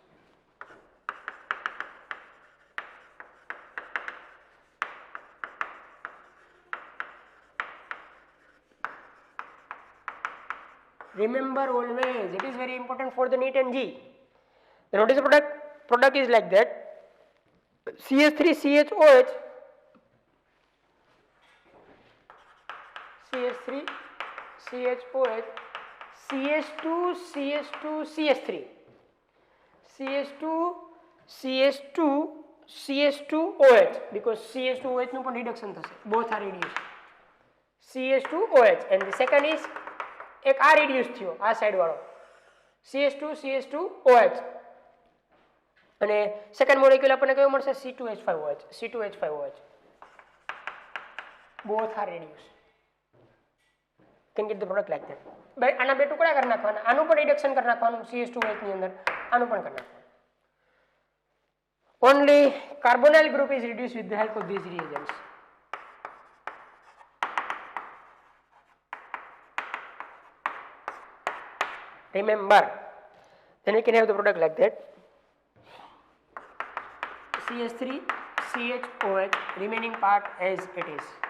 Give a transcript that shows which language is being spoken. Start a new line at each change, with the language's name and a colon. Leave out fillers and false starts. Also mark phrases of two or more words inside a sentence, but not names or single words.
English: Remember always, it is very important for the NEET and JEE. The notice the product is like that: CH3CHOH, CH3CHOH, CH2CH2CH3, CH2CH2CH2OH, because CH2OH no reduction thase, both are reduced. CH2OH, and the second is
Gujarati: એક આ reduce થયો આ સાઈડ વાળો CH2CH2OH, અને સેકન્ડ મોલેક્યુલ આપણને કયો મળશે C2H5OH.
English: both are reduced. Can get the product like that.
Gujarati: But આના બે ટુકડા કરી નાખવાના, આનું પણ રિડક્શન કરી નાખવાનું CH2OH ની અંદર, આનું પણ કરી નાખવાનું.
English: Only carbonyl group is reduced with the help of these reagents. Remember, then we can have the product like that: CH3CHOH, remaining part as it is.